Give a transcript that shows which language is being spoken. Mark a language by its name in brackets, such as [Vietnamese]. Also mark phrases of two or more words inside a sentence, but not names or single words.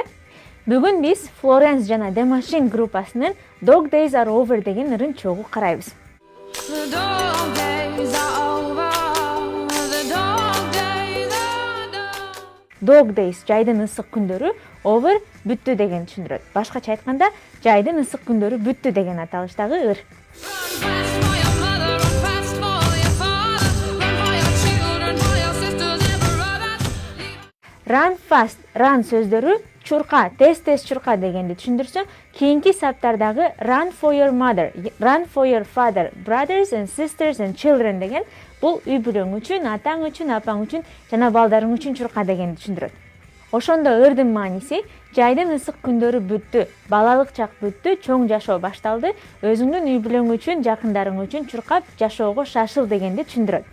[Kyrgyz] Бүгүн биз Florence жана The Machine группасынын Dog Days Are Over деген ырын чогуу карайбыз. Dog Days жайдын ысык күндөрү, over бүттү деген түшүндүрөт. Башкача айтканда, жайдын ысык күндөрү бүттү деген аталыштагы ыр. [English] Run fast, run [Kyrgyz] сөздөрү чурка, тез чурка дегенди түшүндүрсө, кийинки саптардагы [English] run for your mother, run for your father, brothers and sisters and children [Kyrgyz] деген бул үй бүлөң үчүн, атаң үчүн, апаң үчүн жана балдарың үчүн чурка дегенди түшүндүрөт. Ошондо ырдын мааниси жайдын ысык күндөрү бүттү, балалык чак бүттү, чоң жашоо башталды, өзүңдүн үй бүлөң үчүн, жакындарың үчүн чуркап жашоого шашыл дегенди түшүндүрөт.